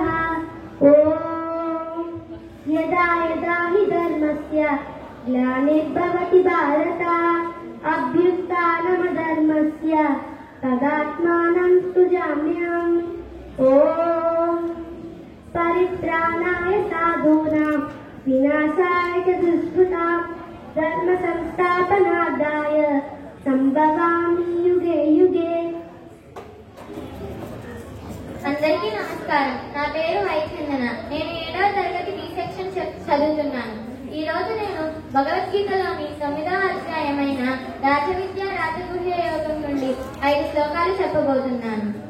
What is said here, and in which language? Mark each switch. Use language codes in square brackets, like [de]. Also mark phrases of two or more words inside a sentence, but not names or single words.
[sa] ॐ यदा यदा हि धर्मस्य ग्लानिर्भवति भारत अभ्युत्थानमधर्मस्य तदात्मानं सृजाम्यहम्। ॐ परित्राणाय साधूनां विनाशाय च दुष्कृतां धर्म संस्थापनार्थाय संभवामि युगे युगे। [te] అందరికీ నమస్కారం. నా పేరు వైచందన. నేను 7వ తరగతి బి సెక్షన్ చదువుతున్నాను. ఈ రోజు నేను భగవద్గీతలోని 9వ అధ్యాయమైన రాజవిద్య రాజగుహ్య యోగం నుండి 5 శ్లోకాలు చెప్పబోతున్నాను.